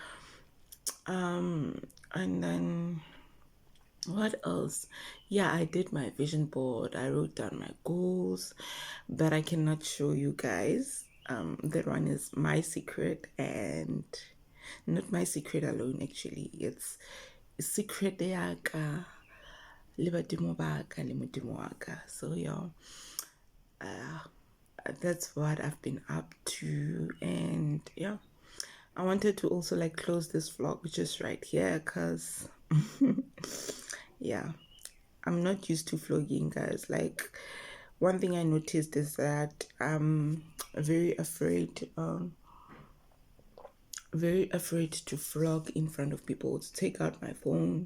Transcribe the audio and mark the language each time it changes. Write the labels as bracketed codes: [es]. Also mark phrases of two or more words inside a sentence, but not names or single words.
[en] And then what else? Yeah, I did my vision board. I wrote down my goals, but I cannot show you guys. That one is my secret, and not my secret alone, actually. It's secret [st] yaka le badimo ba ka le modimo wa ka. [en] So yeah, that's what I've been up to. And yeah, I wanted to also like close this vlog just right here, because yeah, I'm not used to vlogging, guys. Like, one thing I noticed is that I'm very afraid to vlog in front of people, to take out my phone.